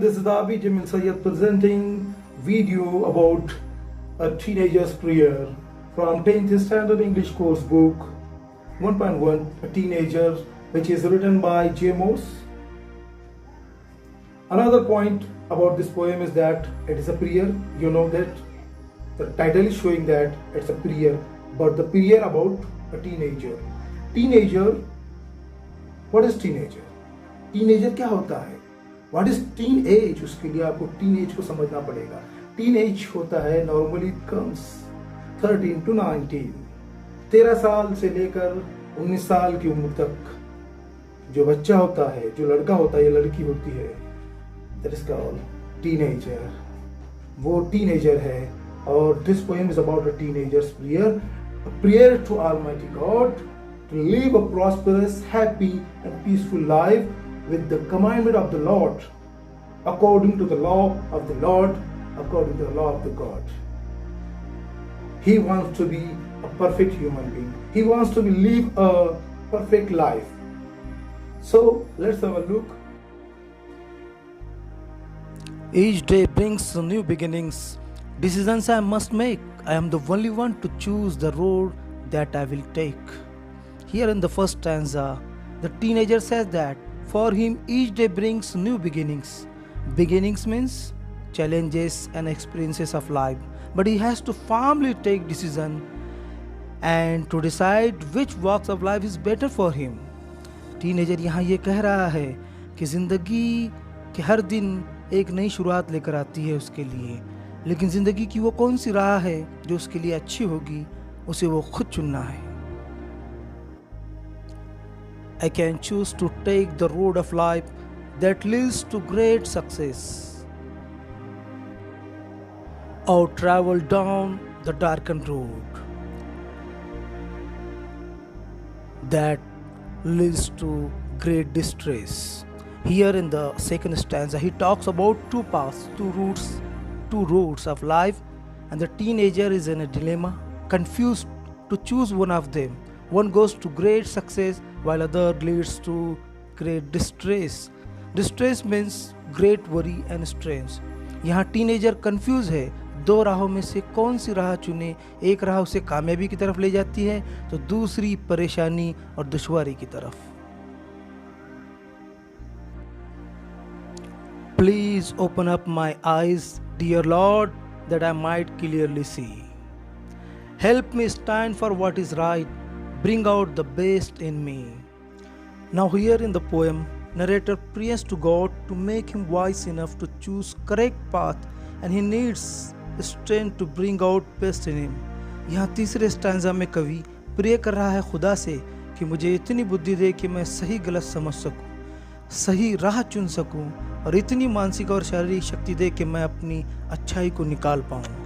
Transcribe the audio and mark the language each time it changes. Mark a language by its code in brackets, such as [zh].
[en] This is Abi Jamil Sayyed presenting video about a teenager's prayer from 10th standard English course book 1.1, a teenager, which is written by J. Morse. Another point about this poem is that it is a prayer. You know that the title is showing that it's a prayer, but the prayer about a teenager. Teenager, what is teenager? [hi] Teenager क्या होता है? [en] What is teen age? [hi] उसके लिए आपको teen age को समझना पड़ेगा. [en] Teen age [hi] होता है [en] normally comes 13 to 19. [hi] 13 साल से लेकर 19 साल की उम्र तक जो बच्चा होता है, जो लड़का होता है या लड़की होती है, [en] that is called teenager. [hi] वो teenager है [en] और this poem is about a teenager's prayer, a prayer to Almighty God to live a prosperous, happy and peaceful life with the commandment of the Lord, according to the law of the Lord, according to the law of the God. He wants to be a perfect human being. He wants to live a perfect life. So let's have a look. Each day brings new beginnings, decisions I must make. I am the only one to choose the road that I will take. Here in the first stanza, the teenager says that for him each day brings new beginnings. Beginnings means challenges and experiences of life, but he has to firmly take decision and to decide which walks of life is better for him. [hi] Teenager यहाँ ये कह रहा है कि ज़िंदगी के हर दिन एक नई शुरुआत लेकर आती है उसके लिए, लेकिन ज़िंदगी की वो कौन सी राह है जो उसके लिए अच्छी होगी, उसे वो खुद चुनना है. [en] I can choose to take the road of life that leads to great success, or travel down the darkened road that leads to great distress. Here in the second stanza, he talks about two paths, two roads of life, and the teenager is in a dilemma, confused to choose one of them. One goes to great success while other leads to great distress. Distress means great worry and stress. [hi] यहाँ teenager confuse है, दो राहों में से कौन सी राह चुने. एक राह उसे कामयाबी की तरफ ले जाती है तो दूसरी परेशानी और दुश्वारी की तरफ. [en] Please open up my eyes, dear Lord, that I might clearly see. Help me stand for what is right. Bring out the best in me. Now here in the poem, narrator prays to God to make him wise enough to choose correct path, and he needs strength to bring out best in him. [hi] यहाँ तीसरे stanza में कवि pray कर रहा है खुदा से कि मुझे इतनी बुद्धि दे कि मैं सही गलत समझ सकूं, सही राह चुन सकूं, और इतनी मानसिक और शारीरिक शक्ति दे कि मैं अपनी अच्छाई को निकाल पाऊं.